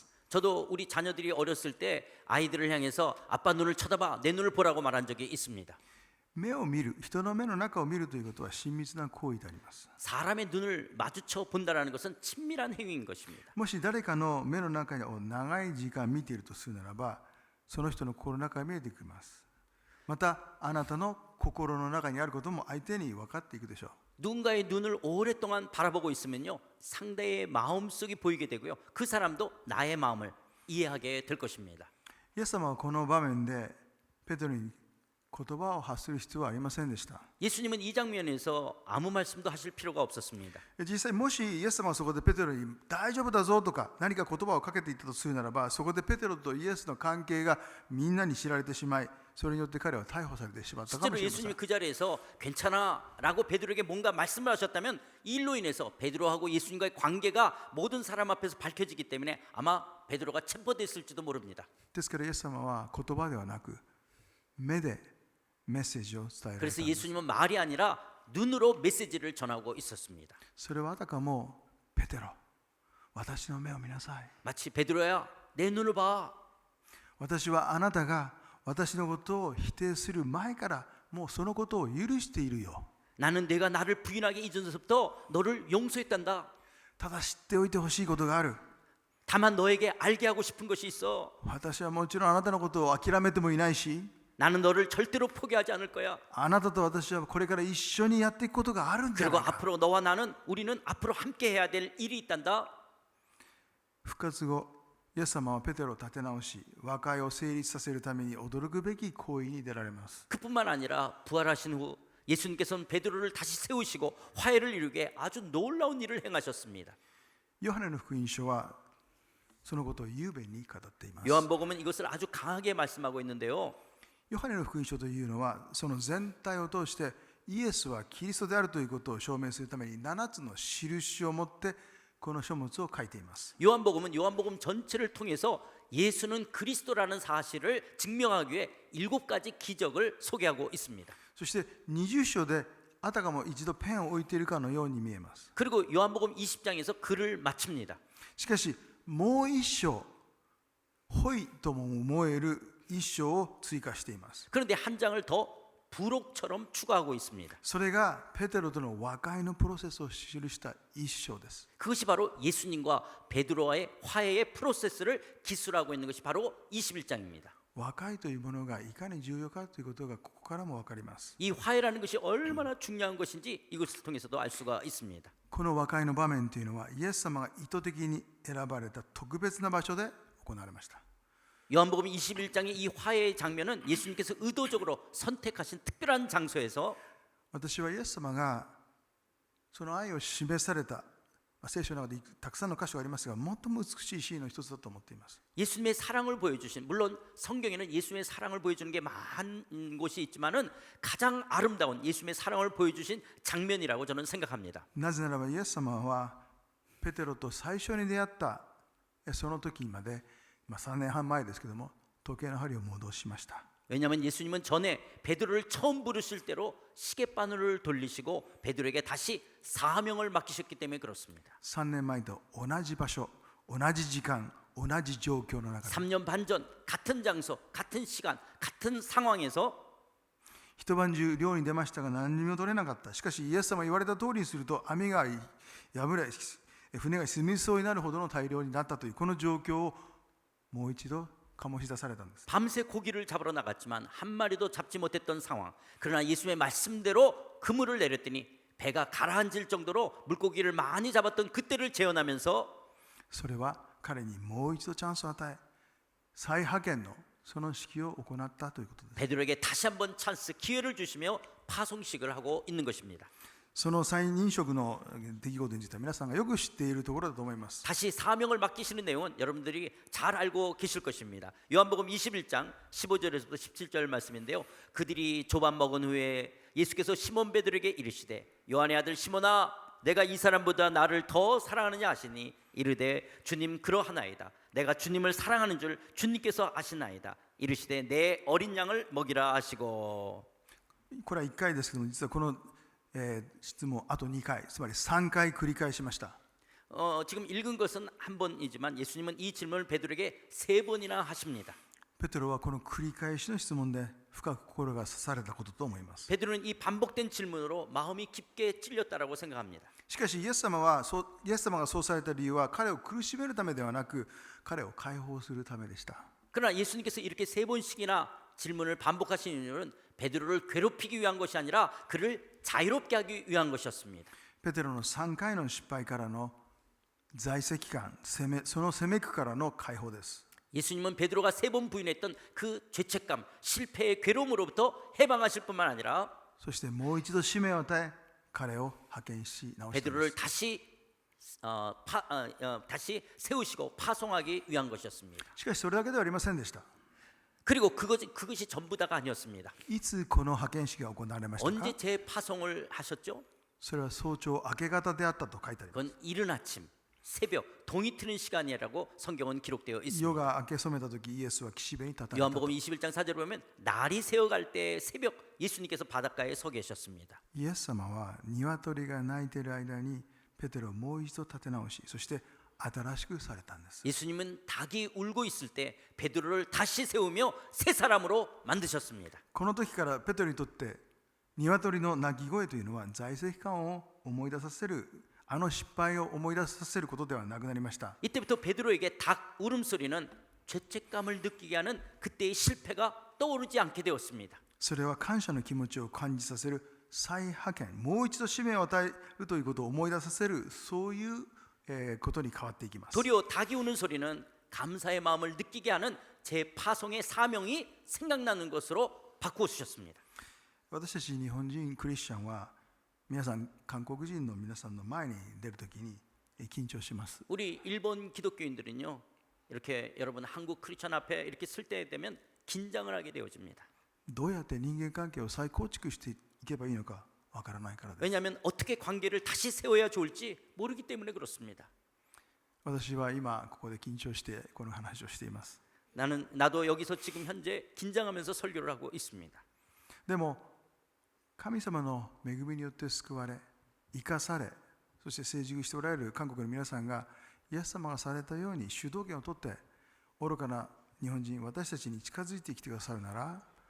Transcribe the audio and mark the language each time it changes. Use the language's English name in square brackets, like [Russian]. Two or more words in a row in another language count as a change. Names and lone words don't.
[Korean] 저도 우리 자녀들이 어렸을 때 아이들을 향해서 아빠 눈을 쳐다봐, 내 눈을 보라고 말한 적이 있습니다. [Japanese] 目を見る、人の目の中を見るということは親密な行為であります。 [Korean] 사람의 눈을 마주쳐 본다는 것은 친밀한 행위인 것입니다. [Japanese] もし誰かの目の中を長い時間見ているとするならば、その人の心の中が見えてきます。またあなたの心の中にあることも相手に分かっていくでしょう。 [Korean] 누군가의 눈을 오랫동안 바라보고 있으면요, 상대의 마음속이 보이게 되고요, 그 사람도 나의 마음을 이해하게 될 것입니다. [Japanese] イエス様はこの場面でペテロに言葉を発する必要はありませんでした。 [Korean] 예수님은 이 장면에서 아무 말씀도 하실 필요가 없었습니다. [Japanese] 実際もしイエス様はそこでペテロに大丈夫だぞとか何か言葉をかけていったとするならば、そこでペテロとイエスの関係がみんなに知られてしまい、それによって彼は逮捕されてしまったかも [Korean] 실제로 [Japanese] しれません。 [Korean] 예수님이 그 자리에서 괜찮아라고 베드로에게 뭔가 말씀을 하셨다면 이 일로 인해서 베드로하고 예수님과의 관계가 모든 사람 앞에서 밝혀지기 때문에 아마 베드로가 체포됐을지도 모릅니다. [Japanese] ですからイエス様は言葉ではなく目でメッセージを伝えられたん [Korean] 그래서 [Japanese] です。 [Korean] 예수님은 말이 아니라 눈으로 메시지를 전하고 있었습니다. [Japanese] それはあたかもペテロ、私の目を見なさい。 [Korean] 마치 베드로야, 내 눈을 봐. [Japanese] 私はあなたが私のことを否定する前からもうそのことを許しているよ。 [Korean] 나는 내가 나를 부인하기 이전부터 너를 용서했단다. [Japanese] ただ知っておいてほしいことがある。 [Korean] 다만 너에게 알게 하고 싶은 것이 있어. [Japanese] 私はもちろんあなたのことを諦めてもいないし、 [Korean] 나는 너를 절대로 포기하지 않을 거야. [Japanese] あなたと私はこれから一緒にやっていくことがあるんじゃ [Korean] 그리고 [Japanese] ないか。 [Korean] 앞으로 너와 나는 우리는 앞으로 함께 해야 될 일이 있단다. [Japanese] 復活後、イエス様はペテロを立て直し、和解を成立させるために驚くべき行為に出られます。 [Korean] 그뿐만 아니라 부활하신 후 예수님께서는 베드로를 다시 세우시고 화해를 이루게 아주 놀라운 일을 행하셨습니다. [Japanese] ヨハネの福音書はそのことを雄弁に語っています。 [Korean] 요한복음은 이것을 아주 강하게 말씀하고 있는데요. [Japanese] ヨハネの福音書というのはその全体を通してイエスはキリストであるということを証明するために7つの印を持ってこの書物を書いています。 [Korean] 요한복음은 요한복음 전체를 통해서 예수는 그리스도라는 사실을 증명하기 위해 7가지 기적을 소개하고 있습니다. [Japanese] そして20章であたかも一度ペンを置いているかのように見えます。 [Korean] 그리고 요한복음 20장에서 글을 마칩니다. [Japanese] しかしもう一章、ホイとも思える一章を追加しています。 [Korean] 그런데 한 장을 더 부록처럼 추가하고 있습니다. [Japanese] それがペテロとの和解のプロセスを記した一章です。 [Korean] 그것이 바로 예수님과 베드로와의 화해의 프로세스를 기술하고 있는 것이 바로 21장입니다. [Japanese] 和解というものがいかに重要かということがここからも分かります。 [Korean] 이 화해라는 것이 얼마나 중요한 것인지 이것을 통해서도 알 수가 있습니다. [Japanese] この和解の場面というのはイエス様が意図的に選ばれた特別な場所で行われました。 [Korean] 요한복음 21장의 이 화해의 장면은 예수님께서 의도적으로 선택하신 특별한 장소에서 [Japanese] 私はイエス様がその愛を示された聖書の中でたくさんの箇所がありますが、最も美しいシーンの一つだと思っています。 [Korean] 예수님의 사랑을 보여주신, 물론 성경에는 예수님의 사랑을 보여주는 게 많은 곳이 있지만은 가장 아름다운 예수님의 사랑을 보여주신 장면이라고 저는 생각합니다. [Japanese] なぜならばイエス様はペテロと最初に出会ったその時まで、3年半前ですけども時計の針を戻しました。 [Korean] 왜냐하면 예수님은 전에 베드로를 처음 부르실 때로 시계바늘을 돌리시고 베드로에게 다시 사명을 맡기셨기 때문에 그렇습니다. [Japanese] 3 年前と同じ場所、同じ時間、同じ状況の中で [Korean] 3년 반 전 같은 장소, 같은 시간, 같은 상황에서 [Japanese] 一晩中漁に出ましたが何にも取れなかった。しかしイエス様が言われた通りにすると網が破れ、船が沈みそうになるほどの大漁になったというこの状況をもう一度醸し出されたんです。 [Korean] 밤새 고기를 잡으러 나갔지만 한 마리도 잡지 못했던 상황. 그러나 예수님의 말씀대로 그물을 내렸더니 배가 가라앉을 정도로 물고기를 많이 잡았던 그때를 재현하면서 [Japanese] それは彼にもう一度チャンスを与え、再派遣のその式を行ったということです。 [Korean] 베드로에게 다시 한번 찬스 기회를 주시며 파송식을 하고 있는 것입니다. [Japanese] その再任職の出来事については皆さんがよく知っているところだと思います。 [Korean] 다시 사명을 맡기시는 내용은 여러분들이 잘 알고 계실 것입니다. 요한복음 21장 15절에서부터 17절 말씀인데요. 그들이 조반 먹은 후에 예수께서 시몬 베드로에게 이르시되 요한의 아들 시몬아 내가 이 사람보다 나를 더 사랑하느냐 하시니 이르되 주님 그러하나이다. 내가 주님을 사랑하는 줄 주님께서 아시나이다. 이르시되 내 어린 양을 먹이라 하시고. [Japanese] これは1回ですけども、実はこの、質問あと2回、つまり3回繰り返しました。 [Korean] 지금 읽은 것은 한 번이지만 예수님은 이 질문을 베드로에게 3번이나 하십니다. [Japanese] ペテロはこの繰り返しの質問で深く心が刺されたことと思います。 [Korean] 베드로는 이 반복된 질문으로 마음이 깊게 찔렸다라고 생각합니다. [Japanese] しかしイエス様がそうされた理由は彼を苦しめるためではなく彼を解放するためでした。 [Korean] 그러나 예수님께서 이렇게 3번씩이나 질문을 반복하신 이유는 베드로를 괴롭히기 위한 것이 아니라 그를 자유롭게 하기 위한 것이었습니다. [Japanese] ペテロの3回の失敗からの在籍感、その責め苦からの解放です。 [Korean] 예수님은 베드로가 3번 부인했던 그 죄책감, 실패의 괴로움으로부터 해방하실 뿐만 아니라 [Japanese] そしてもう一度使命を与え彼を派遣し直したので [Korean] 베드로를 [Japanese] す。 [Korean] 다시 세우시고 파송하기 위한 것이었습니다. [Japanese] しかしそれだけではありませんでした。 [Korean] 그리고 그것이 전부 다가 아니었습니다. [Japanese] いつこの派遣式が行われましたか？ [Korean] 언제 재파송을 하셨죠? [Japanese] それは早朝明け方であったと書いてあります。 [Korean] 그건 이른 아침, 새벽, 동이 트는 시간이라고 성경은 기록되어 있습니다. [Japanese] 夜が明け染めた時イエスは岸辺に立たれた。 [Korean] 요한복음 21장 4절에 보면 날이 새어갈 때 새벽 예수님께서 바닷가에 서 계셨습니다. [Japanese] イエス様は鶏が鳴いている間にペテロをもう一度立て直し、そして新しくされたんです。 [Korean] 예수님은 닭이 울고 있을 때 베드로를 다시 세우며 새 사람으로 만드셨습니다. [Japanese] この時からペテロにとって鶏の鳴き声というのは在籍感を思い出させる、あの失敗を思い出させることではなくなりました。 [Korean] 이때부터 베드로에게 닭 울음소리는 죄책감을 느끼게 하는 그때의 실패가 떠오르지 않게 되었습니다. [Japanese] それは感謝の気持ちを感じさせる再派遣、もう一度使命を与えるということを思い出させる、そういうことに変わっていきます。 [Korean] 도리어 닭이 우는 소리는 감사의 마음을 느끼게 하는 재파송의 사명이 생각나는 것으로 바꾸어 주셨습니다. [Japanese] 私たち日本人クリスチャンは皆さん韓国人の皆さんの前に出るときに緊張します。 [Korean] 우리 일본 기독교인들은요 이렇게 여러분 한국 크리스천 앞에 이렇게 쓸 때 되면 긴장을 하게 되어집니다. [Japanese] どうやって人間関係を再構築していけばいいのかわからないからです。 [Korean] 왜냐하면 어떻게 관계를 다시 세워야 좋을지 모르기 때문에 그렇습니다. [Japanese] 私は今ここで緊張してこの話をしています。 [Korean] 나도 여기서 지금 현재 긴장하면서 설교를 하고 있습니다. [Japanese] でも神様の恵みによって救われ、生かされ、そして成熟しておられる韓国の皆さんがイエス様がされたように主導権を取って愚かな日本人、私たちに近づいてきてくださるなら、